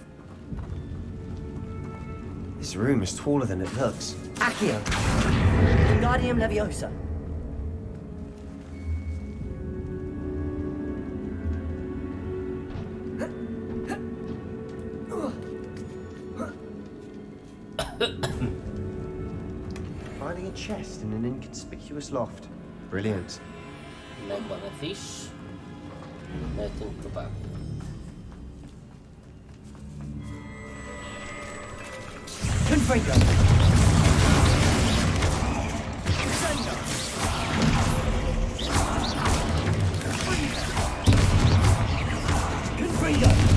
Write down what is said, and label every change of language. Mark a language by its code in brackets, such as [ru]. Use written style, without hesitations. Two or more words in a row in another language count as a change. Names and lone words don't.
[en] This room is taller than it looks. Accio! Wingardium Leviosa. Finding a chest in an inconspicuous loft. Brilliant. [hu] Megvan ez is. Mehetünk tovább. [en] Confringo. Confringo.